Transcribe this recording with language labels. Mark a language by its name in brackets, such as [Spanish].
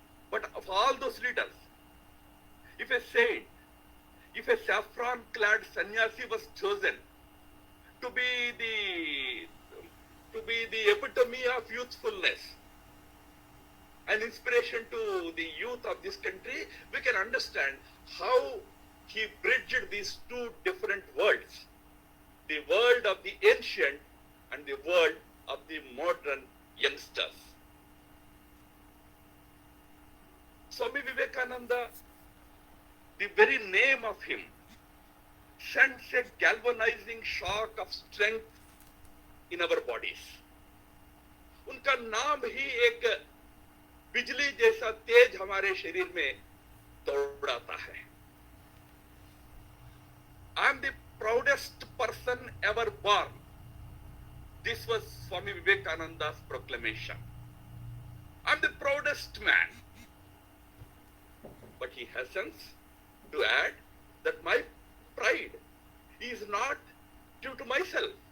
[English] But of all those leaders, if a saint, if a saffron-clad sannyasi was chosen to be the epitome of youthfulness, an inspiration to the youth of this country, we can understand how he bridged these two different worlds, the world of the ancient and the world of the modern youngsters. Swami Vivekananda, the very name of him, sends a galvanizing shock of strength in our bodies. [Hindi] उनका नाम ही एक बिजली जैसा तेज हमारे शरीर में दौड़ाता है. [English] I am the proudest person ever born. This was Swami Vivekananda's proclamation. I am the proudest man. But he hastens to add that my pride is not due to myself.